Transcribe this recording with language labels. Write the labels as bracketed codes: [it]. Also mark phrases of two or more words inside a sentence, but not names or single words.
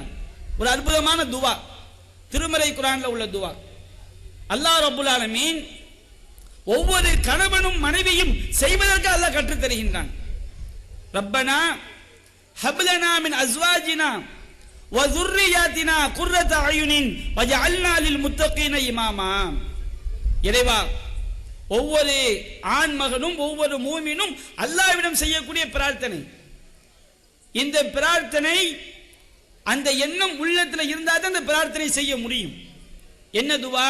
[ta] ஒரு அற்புதமான துவா திருமறை குர்ஆனில் உள்ள துவா. அல்லாஹ் [ar] رب العالمين [ta] ஒவ்வொரு கணவனும் மனைவியும் செய்வதற்கு அல்லாஹ் கற்றுத் தருகின்றான். [ar] ربنا هب لنا من أزواجنا و ذُرِّيَّاتِنَا قُرَّةَ أَعْيُنٍ وَجَعَلْنَا لِلْمُتَّقِينَ இமாமா. [ta] இறைவா, ஒவ்வொரு ஆண் மகனும் ஒவ்வொரு மூமினும் அல்லாஹ்விடம் செய்யக்கூடிய பிரார்த்தனை. இந்த பிரார்த்தனை, அந்த எண்ணம் உள்ளத்தில் இருந்தால் தான் அந்த பிரார்த்தனை செய்ய முடியும். என்ன துவா?